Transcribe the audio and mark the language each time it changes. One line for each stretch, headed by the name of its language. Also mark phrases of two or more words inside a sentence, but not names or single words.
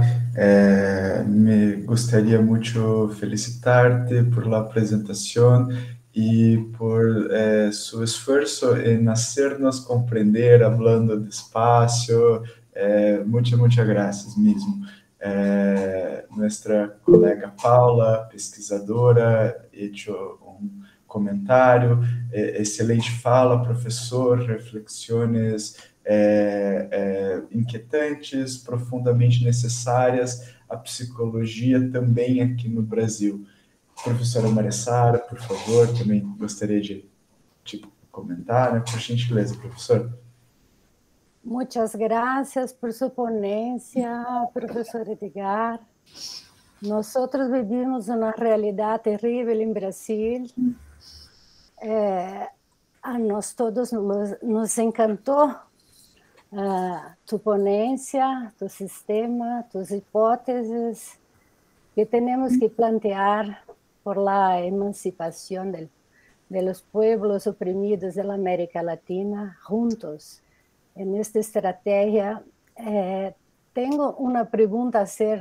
Spanish: Me gustaría mucho felicitarte por la presentación y por su esfuerzo en hacernos comprender hablando despacio. Muchas gracias mismo. Nuestra colega Paula, pesquisadora, hecho
Portuguese: um comentário. Excelente fala, professor, reflexões inquietantes, profundamente necessárias à psicologia também aqui no Brasil. Professora Maria Sara, por favor, também gostaria de comentar, né? Por gentileza, professor.
Spanish: Muchas gracias por su ponencia, profesor Edgar. Nosotros vivimos una realidad terrible en Brasil.
Portuguese: A nós todos
Spanish: nos encantou tu ponencia, tu sistema, tus hipótesis que tenemos que plantear por la emancipación de los pueblos oprimidos de la América Latina juntos. En esta estrategia, tengo una pregunta a hacer.